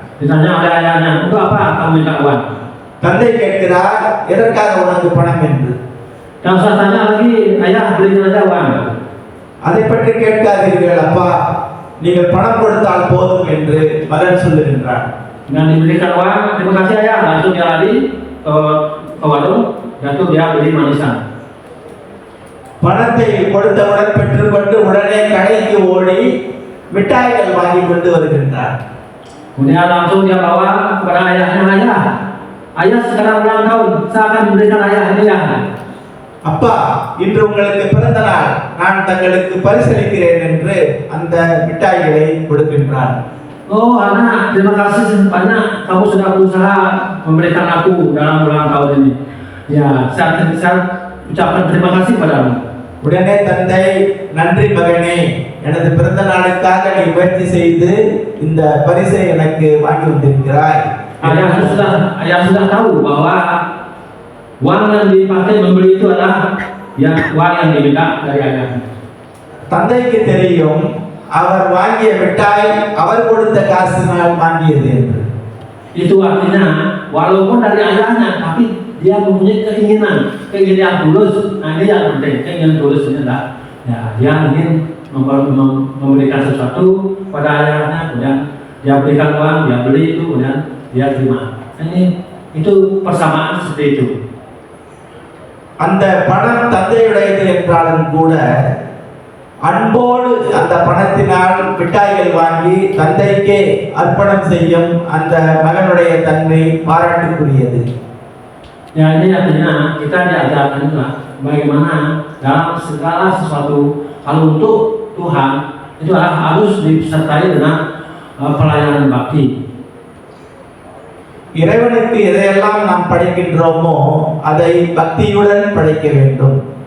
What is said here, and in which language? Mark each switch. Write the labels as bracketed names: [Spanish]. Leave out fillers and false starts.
[Indonesian] Ditanya oleh ayahnya, untuk apa kamu minta uang? [Tamil] தந்தை கேட்கிறார், எதற்காக உனக்கு பணம் என்று. [Indonesian] Dan saya tanya lagi, ayah belikan aja uang. [Tamil] அதை பற்றி கேட்காதீர்கள் அப்பா, நீங்கள் பணம் கொடுத்தால் போதும் என்று மகன் சொல்லுகின்றான். [Indonesian] Dengan diberikan uang, terima kasih ayah, langsung dia lari ke warung, lalu dia beli manisan. [Tamil] பணத்தை கொடுத்தவுடன் பெற்றுக்கொண்டு உடனே கடைக்கு ஓடி மிட்டாய்கள் வாங்கி கொண்டு வருகின்றார். [Indonesian] Kemudian langsung dia bawa kepada ayahnya, ayah sekarang ulang tahun, saya akan memberikan ayah hadiah. [Tamil] அப்பா, இன்று உங்களுக்கு பிறந்த நாள், நான் தங்களுக்கு பரிசளிக்கிறேன் என்று அந்த மிட்டாய்களை கொடுக்கின்றார். [Indonesian] Oh anak, terima kasih banyak kamu sudah berusaha memberikan aku dalam ulang tahun ini. Ya, saya ucapkan terima kasih padamu. [Tamil] உடனே தந்தை, நன்றி மகனே, எனது பிறந்த நாளுக்காக நீ முயற்சி செய்து இந்த பரிசை எனக்கு வாங்கி வந்திருக்கிறாய். [Indonesian] Ayah sudah tahu bahwa uang yang dipakai membeli itu adalah uang yang diminta dari ayah. [Tamil] தந்தைக்கு தெரியும் அவர் வாங்கிய மிட்டாய் அவர் கொடுத்த காசினால் வாங்கியது என்று. [Indonesian] Itu artinya walaupun dari ayahnya, tapi dia mempunyai keinginan tulus. Nah ini yang penting, keinginan tulus ini adalah dia ingin memberikan sesuatu pada ayahnya, kemudian dia berikan uang, dia beli itu, kemudian dia terima. Itu persamaan seperti itu. [Tamil] அந்த பணம் தந்தையுடையது என்றாலும் கூட அன்போடு அந்த பணத்தினால் மிட்டாய்கள் வாங்கி தந்தைக்கே அர்ப்பணம் செய்யும் அந்த மகனுடைய தன்மை பாராட்டுக்குரியது. [Indonesian] Ya ini artinya kita diajarkan juga bagaimana dalam segala sesuatu kalau untuk Tuhan itu harus disertai dengan pelayanan bakti. [Tamil] இறைவனுக்கு எதையெல்லாம் நாம் படைக்கின்றோமோ அதை பக்தியுடன் படைக்க வேண்டும்.